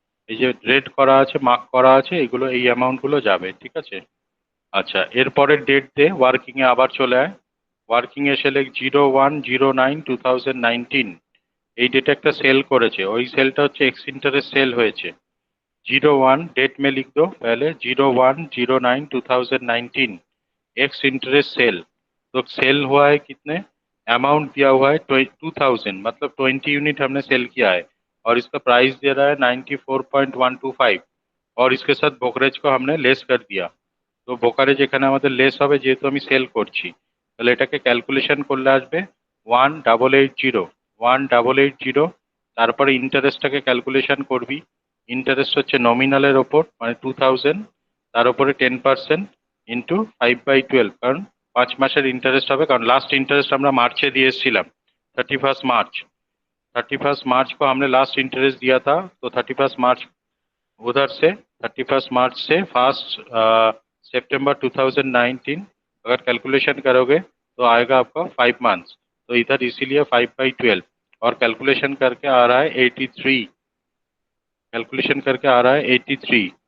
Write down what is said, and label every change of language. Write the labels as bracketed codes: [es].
[bn] এই যে রেড করা আছে, মার্ক করা আছে, এগুলো এই অ্যামাউন্টগুলো যাবে, ঠিক আছে? আচ্ছা, এরপরের ডেট দে, ওয়ার্কিংয়ে আবার চলে আয়। ওয়ার্কিংয়ে এসে লেখ 01/09/2019। এই ডেটে একটা সেল করেছে, ওই সেলটা হচ্ছে एक्स इंटरेस्ट सेल হয়েছে। [hi] 01 डेट में लिख दो पहले 01/09/2019 एक्स इंटरेस्ट सेल। तो सेल हुआ है कितने, अमाउंट दिया हुआ है 2000, मतलब 20 यूनिट हमने सेल किया है और इसका प्राइस दे रहा है 94.125 और इसके साथ ब्रोकरेज को हमने लेस कर दिया। [bn] তো ব্রোকারেজ এখানে আমাদের লেস হবে যেহেতু আমি সেল করছি, তাহলে এটাকে ক্যালকুলেশন করলে আসবে 1880। তারপরে ইন্টারেস্টটাকে ক্যালকুলেশন করবি। ইন্টারেস্ট হচ্ছে নমিনালের ওপর, মানে 2000, তার উপরে 10% ইন্টু 5/12, কারণ 5 মাসের ইন্টারেস্ট হবে, কারণ लास्ट इंटरेस्ट আমরা मार्च দিয়ে এসেছিলাম 31 मार्च। [hi] 31 मार्च को हमने लास्ट इंटरेस्ट दिया था, तो 31 मार्च उधर से 31 मार्च से 1 सितंबर 2019 अगर कैलकुलेशन करोगे तो आएगा आपका 5 मंथ्स, तो इधर इसीलिए 5/12 और कैलकुलेशन करके आ रहा है 83, कैलकुलेशन करके आ रहा है 83।